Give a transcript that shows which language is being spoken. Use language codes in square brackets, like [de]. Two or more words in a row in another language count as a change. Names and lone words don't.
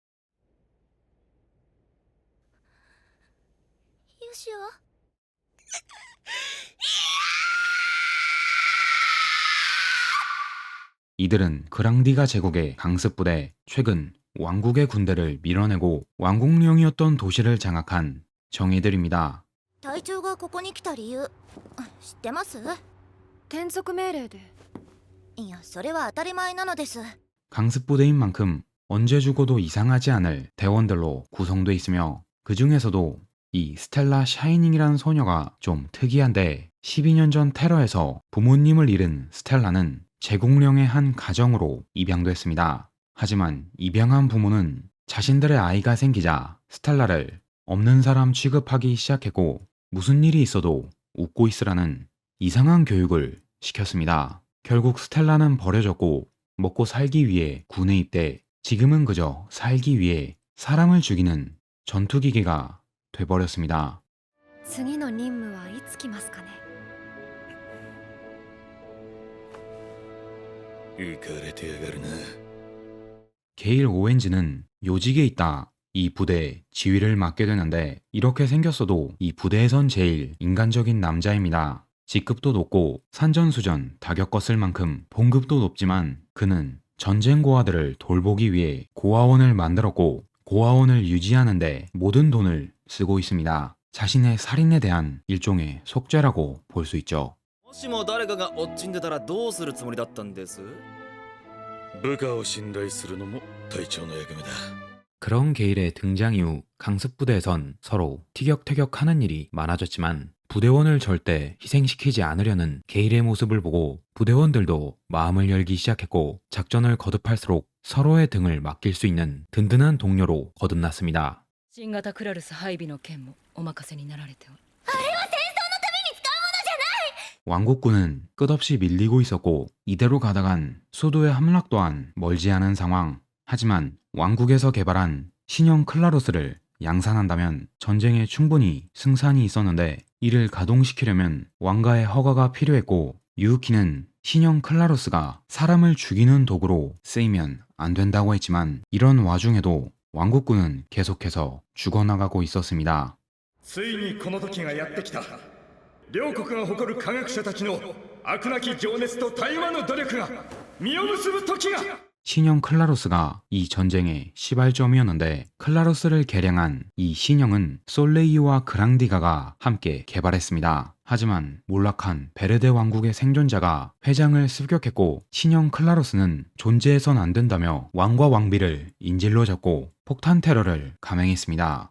[ja] よしわ、 [ko] 이들은 그랑디가 제국의 강습부대, 최근 왕국의 군대를 밀어내고 왕국령이었던 도시를 장악한 정예들입니다. [ja] 隊長がここに来た理由知ってます？転属命令で。いや、それは当たり前なのです。 [ko] 강습부대인 만큼 언제 죽어도 이상하지 않을 대원들로 구성돼 있으며, 그 중에서도 이 스텔라 샤이닝이라는 소녀가 좀 특이한데, 12년 전 테러에서 부모님을 잃은 스텔라는 제국령의 한 가정으로 입양됐습니다. 하지만 입양한 부모는 자신들의 아이가 생기자 스텔라를 없는 사람 취급하기 시작했고, 무슨 일이 있어도 웃고 있으라는 이상한 교육을 시켰습니다. 결국 스텔라는 버려졌고, 먹고 살기 위해 군에 입대, 지금은 그저 살기 위해 사람을 죽이는 전투기계가 돼버렸습니다. [ja] 次の任務はいつ来ますかね。浮かれてやがるな。 [ko] 게일 오웬즈는 요직에 있다 이 부대의 지휘를 맡게 되는데, 이렇게 생겼어도 이 부대에선 제일 인간적인 남자입니다. 직급도 높고 산전수전 다 겪었을 만큼 봉급도 높지만, 그는 전쟁 고아들을 돌보기 위해 고아원을 만들었고, 고아원을 유지하는데 모든 돈을 쓰고 있습니다. 자신의 살인에 대한 일종의 속죄라고 볼 수 있죠. [ja] もしも誰かが落ちんでたらどうするつもりだったんです？部下を信頼するのも隊長の役目だ。 [ko] 그런 게일의 등장 이후 강습 부대에선 서로 티격태격하는 일이 많아졌지만 부대원을 절대 희생시키지 않으려는 게일의 모습을 보고 부대원들도 마음을 열기 시작했고 작전을 거듭할수록 서로의 등을 맡길 수 있는 든든한 동료로 거듭났습니다. [ja] 新型クラルス配備の件もお任せになられておる。 [ko] 왕국군은 끝없이 밀리고 있었고 이대로 가다간 수도의 함락 또한 멀지 않은 상황. 하지만 왕국에서 개발한 신형 클라로스를 양산한다면 전쟁에 충분히 승산이 있었는데 이를 가동시키려면 왕가의 허가가 필요했고 유우키는 신형 클라로스가 사람을 죽이는 도구로 쓰이면 안 된다고 했지만 이런 와중에도 왕국군은 계속해서 죽어나가고 있었습니다. [ja] ついにこの時がやってきた。両国が誇る科学者たちの飽くなき情熱と絶え間ぬ努力が実を結ぶ時が。 [ko] 신형 클라로스가 이 전쟁의 시발점이었는데 클라로스를 개량한 이 신형은 솔레이유와 그랑디가가 함께 개발했습니다. 하지만 몰락한 베르데 왕국의 생존자가 회장을 습격했고 신형 클라로스는 존재해선 안 된다며 왕과 왕비를 인질로 잡고 폭탄 테러를 감행했습니다.